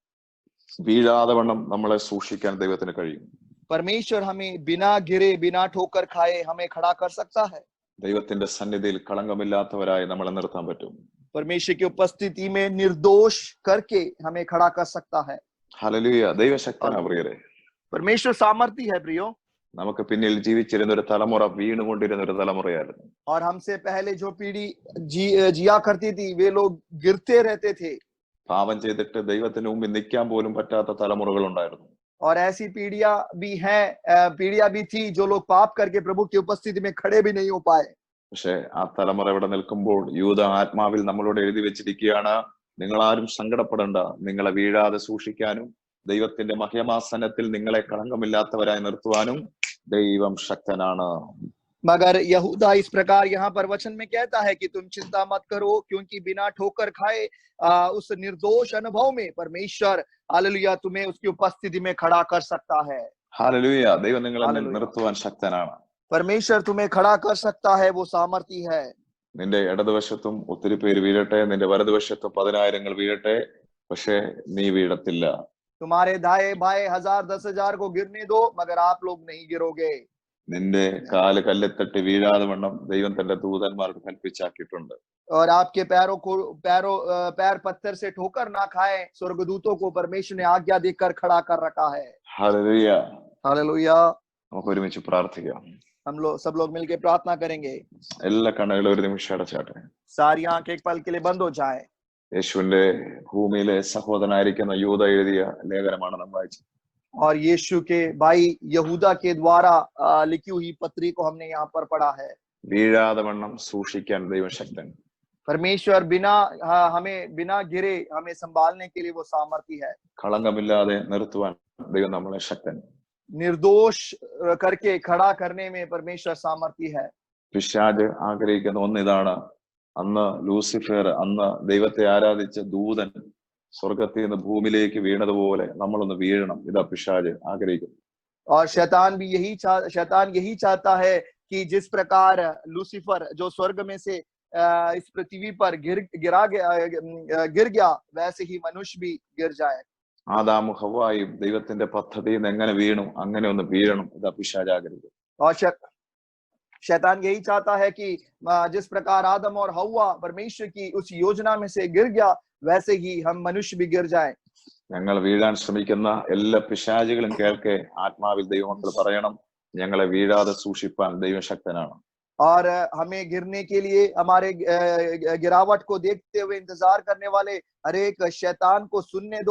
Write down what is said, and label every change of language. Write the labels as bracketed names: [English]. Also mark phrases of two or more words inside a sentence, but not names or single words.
[Malayalam] വീഴാതെ വണ്ണം നമ്മളെ സൂക്ഷിക്കാൻ ദൈവത്തിന് കഴിയും. [Hindi] परमेश्वर हमें बिना गिरे बिना ठोकर खाए हमें खड़ा कर सकता है. [Malayalam] ദൈവത്തിന്റെ സന്നിധിയിൽ കളങ്കമില്ലാത്തവരായി നമ്മളെ നിർത്താൻ പറ്റും. [Hindi] परमेश्वर की उपस्थिति में निर्दोष करके हमें खड़ा कर सकता है. [Malayalam] ഹല്ലേലൂയ. ദൈവശക്തനാ പ്രിയരെ. [Hindi] परमेश्वर सामर्थी है प्रियो. [Malayalam] നമുക്ക് പിന്നിൽ ജീവിച്ചിരുന്ന ഒരു തലമുറ വീണുകൊണ്ടിരുന്ന ഒരു തലമുറയായിരുന്നു. [Hindi] और हमसे पहले जो पीढ़ी जिया करती थी, वे लोग गिरते रहते थे. [Malayalam] പാപം ചെയ്തിട്ട് ദൈവത്തിന് മുമ്പിൽ നിൽക്കാൻ പോലും പറ്റാത്ത തലമുറകൾ ഉണ്ടായിരുന്നു. [Hindi] और ऐसी पीढ़ियां भी थी जो लोग पाप करके प्रभु की उपस्थिति में खड़े भी नहीं हो पाए. [Malayalam] പക്ഷെ ആ തലമുറ ഇവിടെ നിൽക്കുമ്പോൾ യൂദ ആത്മാവിൽ നമ്മളോട് എഴുതി വെച്ചിരിക്കുകയാണ്, നിങ്ങളാരും സങ്കടപ്പെടേണ്ട, നിങ്ങളെ വീഴാതെ സൂക്ഷിക്കാനും ദൈവത്തിന്റെ മഹിമാസനത്തിൽ നിങ്ങളെ കളങ്കമില്ലാത്തവരായി നിർത്തുവാനും ദൈവം ശക്തനാണ്. [Hindi] मगर यहूदा इस प्रकार यहाँ पर वचन में कहता है कि तुम चिंता मत करो, क्योंकि बिना ठोकर खाए उस निर्दोष अनुभव में परमेश्वर हालेलुया तुम्हें उसकी उपस्थिति में खड़ा कर सकता है. [Malayalam] ഹല്ലേലൂയ. ദൈവം നിങ്ങളെ നിർത്തുവാൻ ശക്തനാണ്. [Hindi] परमेश्वर तुम्हें खड़ा कर सकता है, वो सामर्थी है. [Malayalam] നിന്റെ ഇടതുവശത്തും ഒത്തിരി പേര് വീഴട്ടെ, നിന്റെ വലതുവശത്തും 10,000 വീഴട്ടെ, പക്ഷെ നീ വീഴത്തില്ല. [Hindi] तुम्हारे दाएं बाएं 1000 10,000 को गिरने दो, मगर आप लोग नहीं गिरोगे. [Malayalam] നിന്റെ കാല് കല്ലെത്തട്ടി വീഴാതെ വണ്ണം ദൈവം തന്റെ ദൂതന്മാർക്ക് കൽപ്പിച്ചാക്കിയിട്ടുണ്ട്. [Hindi] और आपके पैर पत्थर से ठोकर ना खाए, स्वर्गदूतों को परमेश्वर ने आज्ञा देकर खड़ा कर रखा है. [Malayalam] ഹല്ലേലൂയ. [Hindi] हालेलुया. [Malayalam] നമുക്ക് ഒരുമിച്ച് പ്രാർത്ഥിക്കാം. [Hindi] हम लोग सब लोग मिलकर प्रार्थना करेंगे. [Malayalam] എല്ലാ കണ്ണുകളും ഒരു നിമിഷം അടച്ചാട്ടെ. [Hindi] सारी आंखें एक पल के लिए बंद हो जाए. [Malayalam] യേശുവിന്റെ ഭൂമിയിലെ സഹോദരനായിരിക്കുന്ന യൂദ എഴുതിയ ലേഖനമാണ് നാം വായിച്ചത്. [Hindi] और यीशु के भाई यहूदा के द्वारा लिखी हुई पत्री को हमने यहाँ पर पढ़ा है. [Malayalam] വീഴാതെ വണ്ണം സൂക്ഷിക്കാൻ ദൈവം ശക്തൻ. [Hindi] परमेश्वर हमें बिना गिरे हमें संभालने के लिए वो सामर्थी है. [Malayalam] കളങ്കമില്ലാതെ നിർത്തുവാൻ ദൈവം നമ്മളെ ശക്തൻ. [Hindi] निर्दोष करके खड़ा करने में परमेश्वर सामर्थी है. [Malayalam] പിശാച് ആഗ്രഹിക്കുന്ന ഒന്നിതാണ്, അന്ന് ലൂസിഫർ, അന്ന് ദൈവത്തെ ആരാധിച്ച ദൂതൻ സ്വർഗത്തിൽ നിന്ന് ഭൂമിയിലേക്ക് വീണതുപോലെ നമ്മളൊന്ന് വീഴണം. ഇതാ പിശാച് ആഗ്രഹിക്കുന്നു. [Hindi] और शैतान यही चाहता है कि जिस प्रकार लूसीफर जो स्वर्ग में से इस पृथ्वी पर गिर गया, वैसे ही मनुष्य भी गिर जाए. [Malayalam] ആദാമും ഹവ്വായും ദൈവത്തിന്റെ പദ്ധതിയിൽ നിന്ന് എങ്ങനെ വീണു അങ്ങനെ ഒന്ന് വീഴണം. ഇതാ പിശാചാകരുത്. [Hindi] और शैतान यही चाहता है कि जिस प्रकार आदम और हव्वा परमेश्वर की उस योजना में से गिर गया, वैसे ही हम मनुष्य भी गिर जाए. [Malayalam] ഞങ്ങൾ വീഴാൻ ശ്രമിക്കുന്ന എല്ലാ പിശാചുകളും കേൾക്കെ ആത്മാവിൽ ദൈവമക്കൾ പറയണം, ഞങ്ങളെ വീഴാതെ സൂക്ഷിപ്പാൻ ദൈവം ശക്തനാണ്. [Hindi] और हमें गिरने के लिए हमारे गिरावट को देखते हुए इंतजार करने वाले हर एक शैतान को सुनने दो.